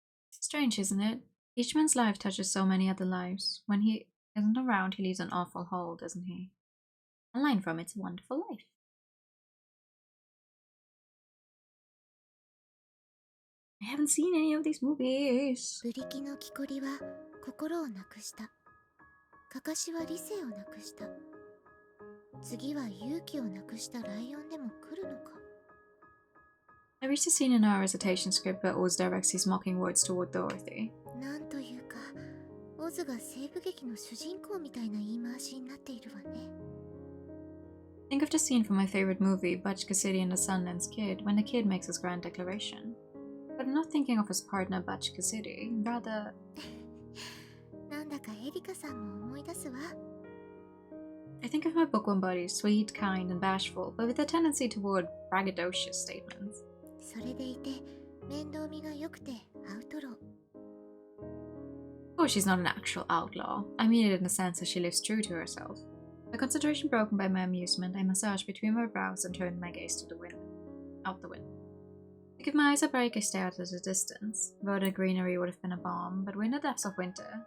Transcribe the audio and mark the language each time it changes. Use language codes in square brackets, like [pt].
[en] Strange, isn't it? Each man's life touches so many other lives. When he isn't around, he leaves an awful hole, doesn't he? A line from It's a Wonderful Life. I haven't seen any of these movies. [ja] ブリキの木こりは心をなくした。かかしは理性をなくした。次は勇気をなくしたライオンでも来るのか。 [en] I reached a scene in our recitation script where Oz directs his mocking words toward Dorothy. [ja] なんというか、オズが西部劇の主人公みたいな言い回しになっているわね。 [en] Think of the scene from my favorite movie, Butch Cassidy and the Sundance Kid, when the kid makes his grand declaration. But I'm not thinking of his partner Butch Cassidy, rather... [ja] なんだかエリカさんも思い出すわ。 [en] I think of my bookworm buddy, sweet, kind, and bashful, but with a tendency toward braggadocious statements. [ja] それでいて、面倒見が良くてアウトロー。 [en] Of course, she's not an actual outlaw. I mean it in the sense that she lives true to herself. My concentration broken by my amusement, I massaged between my brows and turned my gaze to the wind. Out the window. To give my eyes a break, I stare out at a distance. Verdant greenery would have been a balm, but we're in the depths of winter.